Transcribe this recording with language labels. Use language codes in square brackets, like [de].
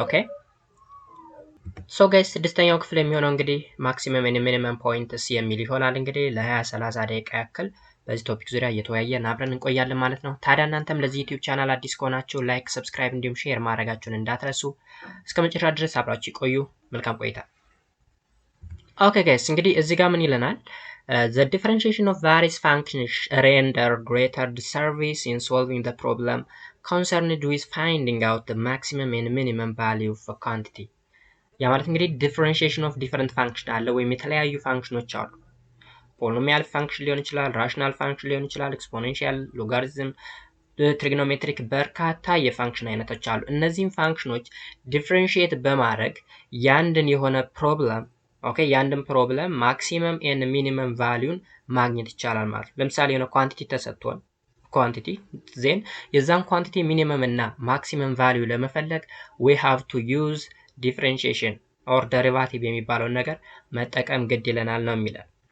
[en] okay so guys [am] ስድስተኛው ክፍል የሚሆነው እንግዲህ ማክሲመም and ሚኒመም ፖይንትስ የሚል ይሆናል። እንግዲህ ለ20-30 ደቂቃ ያክል በዚህ ቶፒክ ዙሪያ እየተወያየን አብረን እንቆያለን ማለት ነው። ታዲያ እናንተም ለዚህ ዩቲዩብ ቻናል አዲስ ከሆናችሁ ላይክ፣ ሰብስክራይብ እንዲሁም ሼር ማድረጋችሁን እንዳትረሱ። እስከመጨረሻ ድረስ አብራችሁ ይቆዩ። መልካም ቆይታ። ኦኬ ጋይስ እንግዲህ እዚህ ጋር ምን ይለናል? [en] The differentiation of various functions render greater service in solving the problem concerned with finding out the maximum and minimum value of a quantity. [am] ያ ማለት እንግዲህ [en] differentiation of different function [am] አለ ወይም የተለያዩ ፋንክሽኖች አሉ። ፖሊኖሚያል ፋንክሽን ሊሆን ይችላል፣ ራሽናል ፋንክሽን ሊሆን ይችላል፣ ኤክስፖኔንሻል፣ ሎጋሪዝም፣ ትሪግኖሜትሪክ በርካታ የፋንክሽን አይነቶች አሉ። እነዚህን ፋንክሽኖች ዲፍረንሺየት በማድረግ ያንድን የሆነ ፕሮብለም ያንድን ፕሮብለም ማክሲመም ኤንድ ሚኒመም ቫልዩን ማግኘት ይቻላል ማለት ነው። ለምሳሌ የሆነ ኳንቲቲ ተሰጥቶን ኳንቲቲ ዜን የዛን ኳንቲቲ ሚኒመም እና ማክሲመም ቫልዩ ለመፈለግ [en] we have to use differentiation or derivative [am] የሚባለውን ነገር መጠቀም ግድ ይለናል ነው የሚለው።